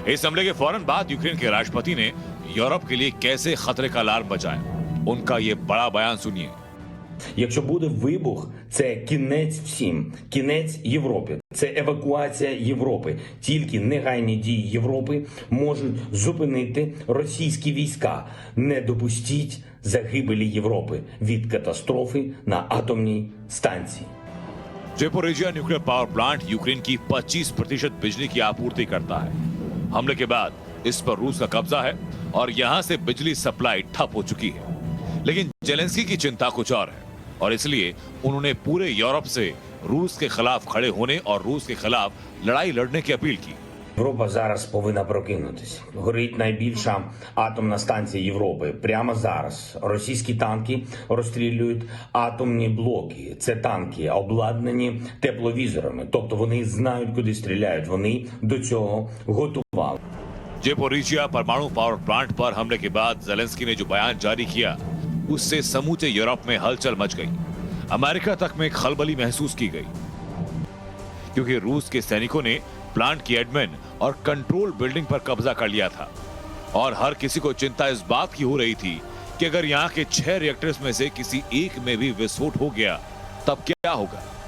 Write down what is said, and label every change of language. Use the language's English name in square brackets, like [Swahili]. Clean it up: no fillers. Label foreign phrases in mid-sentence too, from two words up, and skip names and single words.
[Hindi] इस हमले के फौरन बाद यूक्रेन के राष्ट्रपति ने यूरोप के लिए कैसे खतरे का अलार्म बजाया, उनका ये बड़ा बयान सुनिए। [Ukrainian] Якщо буде вибух, це кінець всім, кінець Європі, це евакуація Європи. Тільки негайні дії Європи можуть зупинити російські війська. Не допустіть загибелі Європи від катастрофи на атомній станції. [Hindi] ज़ैपोरिज़िया [English] nuclear power plant [Hindi] यूक्रेन की 25% बिजली की आपूर्ति करता है। हमले के बाद इस पर रूस का कब्जा है और यहां से बिजली सप्लाई ठप हो चुकी है। लेकिन जेलेंस्की की चिंता कुछ और है और इसलिए उन्होंने पूरे यूरोप से रूस के खिलाफ खड़े होने और रूस के खिलाफ लड़ाई लड़ने की अपील की। [Ukrainian] Європа зараз повинна прокинутися. Горить найбільша атомна станція Європи. Прямо зараз російські танки розстрілюють атомні блоки. Це танки, обладнані тепловізорами. Тобто вони знають, куди стріляють. Вони до цього готували. [Hindi] ज़ैपोरिज़िया परमाणु [English] power plant [Hindi] पर हमले के बाद जेलेंस्की ने जो बयान जारी किया, उससे समूचे यूरोप में हलचल मच गई। अमेरिका तक में खलबली महसूस की गई क्योंकि रूस के सैनिकों ने प्लांट की एडमिन और [English] control building [Hindi] पर कब्जा कर लिया था और हर किसी को चिंता इस बात की हो रही थी कि अगर यहाँ के 6 रिएक्टर्स में से किसी एक में भी विस्फोट हो गया तब क्या होगा।